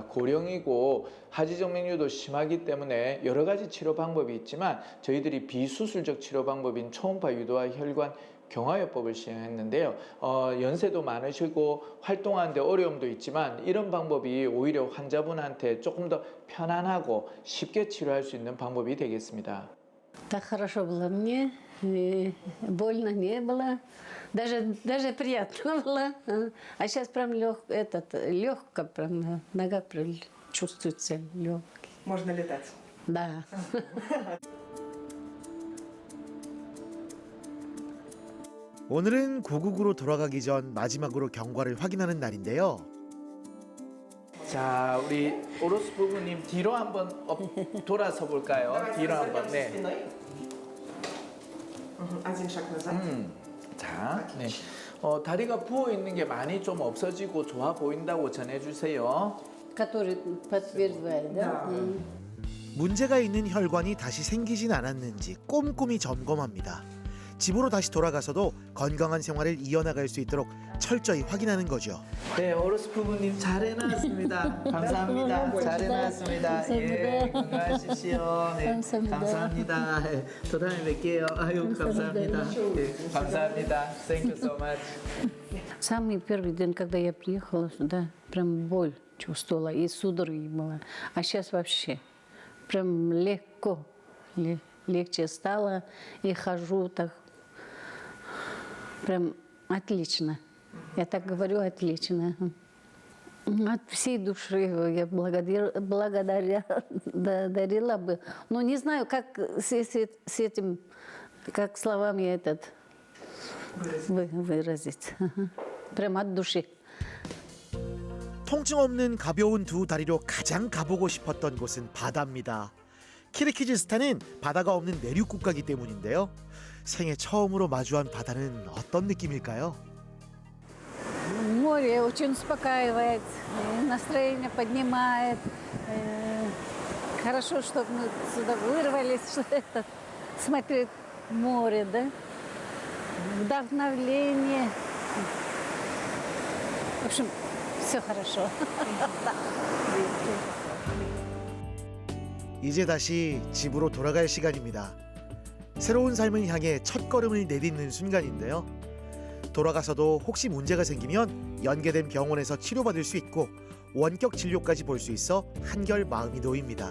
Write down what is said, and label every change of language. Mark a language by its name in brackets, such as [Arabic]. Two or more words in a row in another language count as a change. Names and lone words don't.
[Korean] 고령이고 하지정맥류도 심하기 때문에 여러 가지 치료 방법이 있지만 저희들이 비수술적 치료 방법인 초음파 유도화 혈관 경화요법을 시행했는데요. 연세도 많으시고 활동하는데 어려움도 있지만 이런 방법이 오히려 환자분한테 조금 더 편안하고 쉽게 치료할 수 있는 방법이 되겠습니다. [Russian] Так хорошо было мне, и больно не было, даже приятно было. А сейчас прям легко, прям нога прям чувствуется легкий. Можно летать. Да. [Korean] 오늘은 고국으로 돌아가기 전 마지막으로 경과를 확인하는 날인데요. 자, 우리 오로스 부부님 뒤로 한번 돌아서 볼까요? 뒤로 한번. 네. [Russian] Один шаг назад. [Korean] 자, 네. 다리가 부어 있는 게 많이 좀 없어지고 좋아 보인다고 전해주세요. [Russian] Который подтверждает, да? [Korean] 문제가 있는 혈관이 다시 생기진 않았는지 꼼꼼히 점검합니다. 집으로 다시 돌아가서도 건강한 생활을 이어나갈 수 있도록 철저히 확인하는 거죠. 네, 오로스 부부님 잘 해놨습니다. 감사합니다. 잘 해놨습니다. 예, 건강하십시오. 네, 감사합니다. 감사합니다. 예, 또 다음에 뵐게요. 아유, 감사합니다. 예, 감사합니다. [English] Thank you so much. [Russian] Самый первый день, когда я приехала сюда, прям боль чувствовала и судороги была. А сейчас вообще прям легко, легче стало и хожу так прям отлично. Я так говорю, отлично. От всей души я благодарила бы. Но не знаю, как с этим, как словами этот выразить. Прям от души. [Korean] 통증 없는 가벼운 두 다리로 가장 가보고 싶었던 곳은 바다입니다. 키르기즈스탄은 바다가 없는 내륙 국가이기 때문인데요. 생애 처음으로 마주한 바다는 어떤 느낌일까요? [Russian] Море очень успокаивает, настроение поднимает. Хорошо, что мы сюда вырвались, что это, смотреть море, да? Вдохновление. В общем, все хорошо. [Korean] 이제 다시 집으로 돌아갈 시간입니다. 새로운 삶을 향해 첫걸음을 내딛는 순간인데요. 돌아가서도 혹시 문제가 생기면 연계된 병원에서 치료받을 수 있고 원격 진료까지 볼 수 있어 한결 마음이 놓입니다.